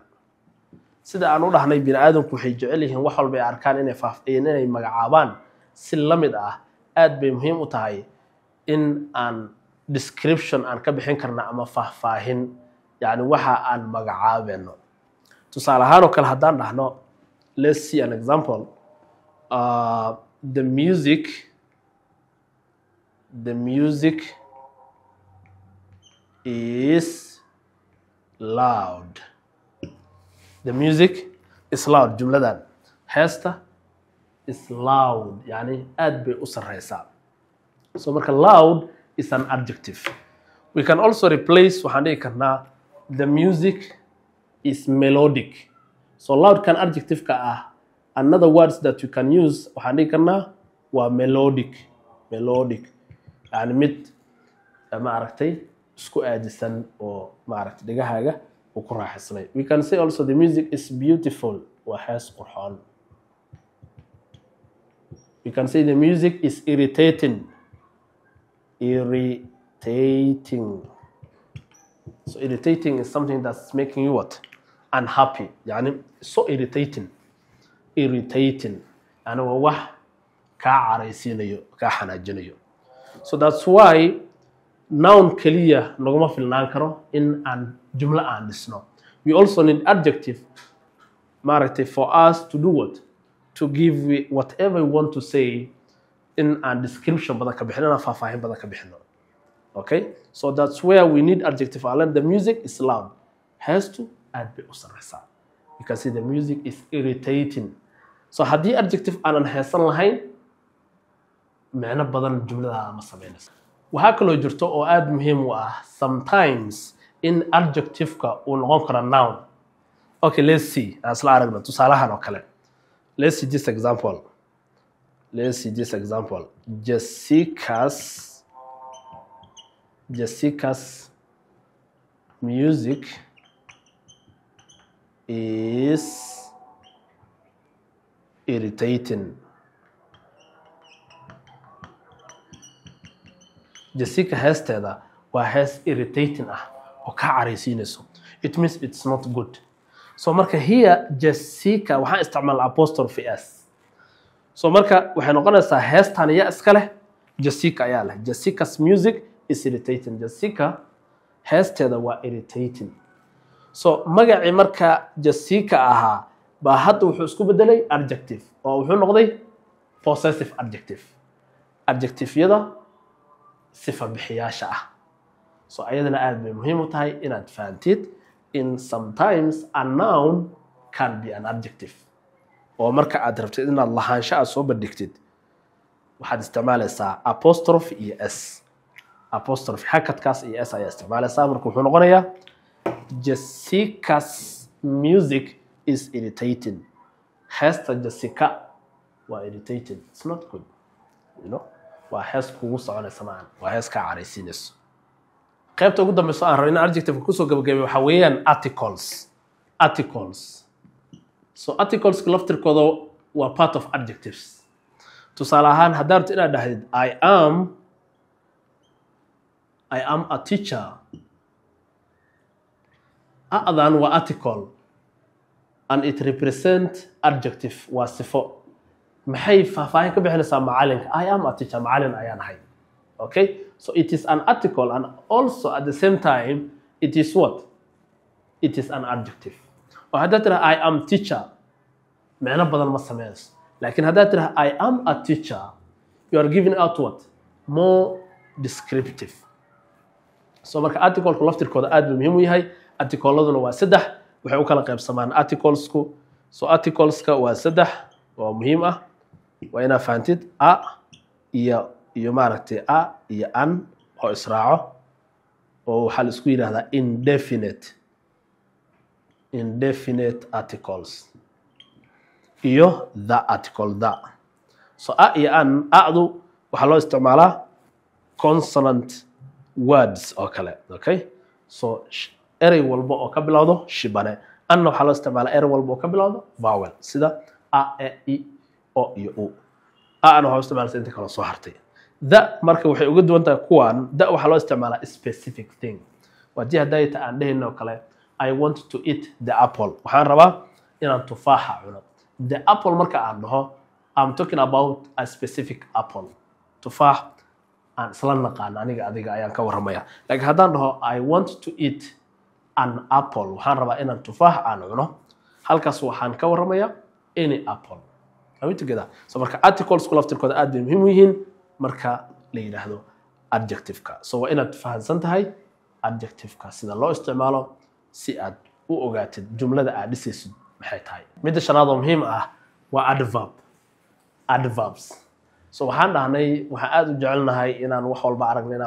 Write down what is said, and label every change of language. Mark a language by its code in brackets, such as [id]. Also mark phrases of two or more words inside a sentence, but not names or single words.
[so] sida aan u dhahnay bini'aadamku waxay jecel yihiin wax walba ay arkaan inay magacaabaan si la mid ah. aad bay muhiim u tahay in aan description aan ka bixin karna ama faahfaahin, yani waxa aan magacaabeeno. tusaale ahaan oo kale haddaan dhahno, [en] let's see an example. The music is loud. The music is loud. [so] jumladan heesta [en] is loud, [so] yani aad bay u sareysaa. [en] So marka loud is an adjective. We can also replace, [so] waxaan dhihi karnaa [en] the music is melodic. [so] So loud kan adjective ka ah, [en] another words that you can use [so] waxaan dhihi karnaa waa melodic. Yani mid ma aragtay isku aadisan oo ma aragtay dhagahaaga uu ku raaxaysnay. [en] We can say also the music is beautiful. [so] waa hees qurxoon. [en] We can say the music is irritating. So irritating is something that's making you what? Unhappy. يعني so irritating. [so] Yani waa wax kaa caraysiinayo, kaa xanaajinayo. [en] So that's why [so] noun kaliya naguma filnaan karo in aan jumla aan dhisno. [en] We also need adjective maaragtay for us to do what? To give whatever we want to say in a description [so] badan ka bixinana, faahfaahin badan ka bixino. [en] Okay, so that's where we need adjective. The music is loud. Has to add [so] bay u sareysaa. [en] You can see the music is irritating. [so] So haddii adjective aanan heesan lahayn, macno badan jumlada ma sameynayso. waxaa kaloo jirto oo aad muhiim u ah sometimes in adjective-ka uu noqon karo noun. [en] Okay, let's see. [so] Aan isla aragno tusaalahan oo kale. [en] Let's see this example. Jessica's music is irritating. [so] Jessica heesteeda waa hees irritating ah oo ka caraysiinayso. [en] It means it's not good. So marka here Jessica [so] waxaan isticmaal [en] apostrophe s. [so] So marka waxay noqonaysaa heestan ayaa iska leh, Jessica ayaa leh. [en] Jessica's music is irritating. [so] Jessica heesteeda waa irritating. So magacii marka Jessica ahaa baa hadda wuxuu isku bedelay adjective oo wuxuu noqday possessive adjective. Adjective-yada sifa bixiyaasha ah. So ayadana aad bay muhiim u tahay inaad fahantid in sometimes [en] a noun can be an adjective. [so] oo marka aad rabtid inaad lahaansho aad soo bandhigtid waxaad isticmaalaysaa apostrophe iyo s. Apostrophe hakadkaas iyo s ayaa isticmaalaysaa. marka wuxuu noqonayaa [en] Jessica's music is irritating. [so] Heesta Jessica waa irritating. [en] It's not good. [so] Waa hees kugu soconaysa maahan. Waa hees kaa caraysiinayso. qaybta ugu dambayso aan rabo in adjective ku soo gabagabeeyo waxa weeyaan articles so articles laftirkooda waa [en] part of adjectives [so] tusaale ahaan haddaad rabto inaad dhahdid [en] I am a teacher [so] a'dan waa article [en] and it represent adjective [so] waa sifo maxay faahfaahin ka bixinaysaa macalinka [en] I am a teacher [so] macalin ayaan ahay [en] okay so it is an article and also at the same time it is what it is an adjective [so] oo haddaad tiraha [en] I am teacher macno [so] badan ma sameynayso laakiin haddaad tiraha [en] I am a teacher you are giving out what more descriptive [so] so marka articleku laftirkooda aad buu muhiim u yahay articleaduna waa saddex waxay u kala qaybsamaan articlesku so articleska waa saddex oo muhiim ah waa inaad fahantid a iyo maaragtay a iyo an oo israaco oo waxaa la isku yidhaahdaa [en] indefinite articles [so] iyo the article the so a iyo an a'du waxaa loo isticmaalaa [en] consonant words [so] oo kale okay so erey walba oo ka bilowdo shibane anna waxaa loo isticmaalaa erey walba oo ka bilowdo vowel sida a e i o iyo u ana waxaa isticmaalaa inta kala soo hartay da marka waxay uga duwan tahay kuwan da waxaa loo isticmaalaa [en] specific thing [so] wadii hadayta aan dhehayno kale [en] I want to eat the apple [so] waxaan rabaa inaan tufaaxa cuno [en] the apple [so] marka aan dhaho [en] I'm talking about a specific apple [so] tufaax aan isla naqaan aniga adiga ayaan ka waramaya laakiin haddaan dhaho [en] I want to eat an apple [so] waxaan rabaa inaan tufaax aan cuno halkaas waxaan ka waramaya [en] any apple are we together [so] so marka articles ku laftirkooda aad bay muhiim u yihiin marka la yiraahdo adjective-ka so waa inaad fahansan tahay adjective-ka sida loo isticmaalo si aad u ogaatid jumlada aad dhisaysid maxay tahay midda shanaad oo muhiim ah waa adverbs so waxaan dhahnay waxaan aad u jecelnahay inaan wax walba aragno inaan